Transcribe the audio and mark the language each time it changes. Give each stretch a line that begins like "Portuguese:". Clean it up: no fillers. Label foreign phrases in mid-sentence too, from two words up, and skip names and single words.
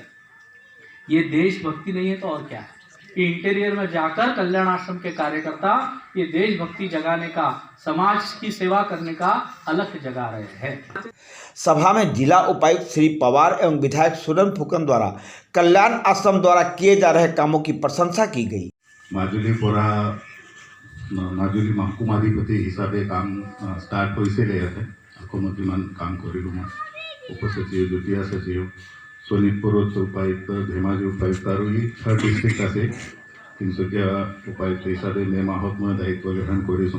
Hindi: ये देशभक्ति नहीं है तो और क्या है? ये इंटीरियर में जाकर कल्याण आश्रम के कार्यकर्ता ये देशभक्ति जगाने का, समाज की सेवा करने का अलग जगा रहे हैं। सभा में जिला उपायुक्त श्री पवार एवं विधायक सुरन फुकन द्वारा कल्याण आश्रम द्वारा किए जा रहे कामों की प्रशंसा की गई।
Assamese: মাজুলী মহকুমা অধিপতি হিচাপে কাম ষ্টাৰ্ট হৈছিলে ইয়াতে। অসমত যিমান কাম কৰিলোঁ মই, উপসচিব, যুটীয়া সচিব, শোণিতপুৰত উপায়ুক্ত, ধেমাজি উপায়ুক্ত আৰু ই
English: 3rd district
Assamese: আছে। তিনিচুকীয়া উপায়ুক্ত হিচাপে মে' মাহত মই দায়িত্ব গ্ৰহণ কৰিছোঁ।